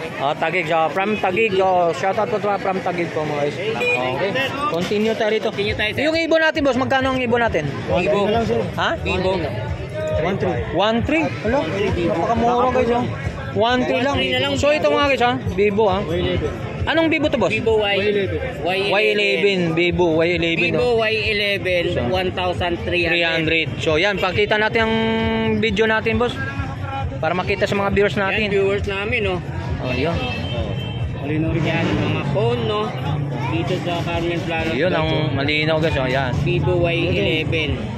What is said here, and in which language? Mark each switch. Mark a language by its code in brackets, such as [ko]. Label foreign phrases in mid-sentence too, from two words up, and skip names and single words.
[en] Tagig. So, from Tagig. [tl] Shoutout po from Tagig po, mga guys. Okay. Continue tayo rito. Continue tayo, sir. Yung ibon natin, boss. Magkano ang ibon natin? Ibo. Na lang, sir. Ha? Vivo. 1.3. 1.3? Hello? Napakamura guys, oh. 1.3 lang. 1.3 na lang. So, ito mga guys, ha? Vivo, ha? Y11. Anong Vivo to, boss? Vivo Y11. Y11. Vivo Y11. Vivo oh. Y11 1,300. 300. So, yan. Pakita natin ang video natin, boss. Para makita sa mga viewers Yan, natin. viewers namin, no. Oh, yun. Malinaw rin Yan, mga phone, no. Dito sa Carmen Plano. Yun ang malinaw, guys. Oh, yan. Vivo Y11